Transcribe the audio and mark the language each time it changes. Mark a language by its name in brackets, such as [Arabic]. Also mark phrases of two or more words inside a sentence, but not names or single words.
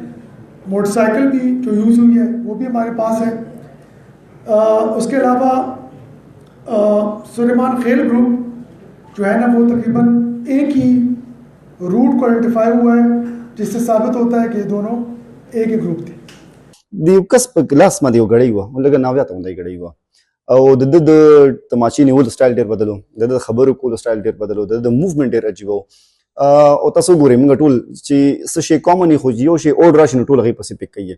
[Urdu] موٹر سائیکل بھی جو یوز ہوئی ہے وہ بھی ہمارے پاس ہے. اس کے علاوہ سلیمان خیل گروپ جو ہے نا وہ تقریباً ایک ہی روٹ کو آئیڈینٹیفائی ہوا ہے جس سے ثابت ہوتا ہے کہ یہ دونوں ایک ہی گروپ تھے. [Pashto] د یو کس په لاس باندې یو غړی وه لکه ناویاته غوندی غړی وه او د د تماچې نیولو سټایل ډېر بدل و, د خبرو کولو سټایل ډېر بدل و, د موومنټ ډېر عجیبه و. او تاسو ګورئ موږ ټول چې څه شی کامن خو یو شی اوډ راشي نو ټول هغې پسې پک کوي.